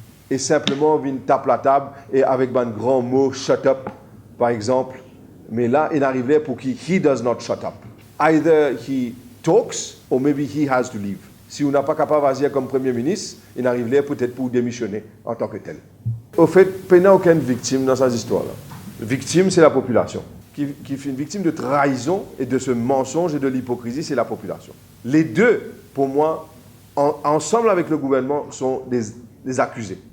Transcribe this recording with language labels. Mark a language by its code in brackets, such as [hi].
[fr] Et simplement vient taper la table et avec un grand mot [en] shut up, [fr] par exemple. Mais là, il arrive là pour qu'il [en] he does not shut up. Either he talks or maybe he has to leave. [fr] Si on n'a pas capable d'agir comme Premier ministre, il arrive là peut-être pour démissionner en tant que tel. Au fait, il n'y a aucune victime dans cette histoire-là. Victime, c'est la population. Qui fait une victime de trahison et de ce mensonge et de l'hypocrisie, c'est la population. Les deux, pour moi, ensemble avec le gouvernement, sont des accusés.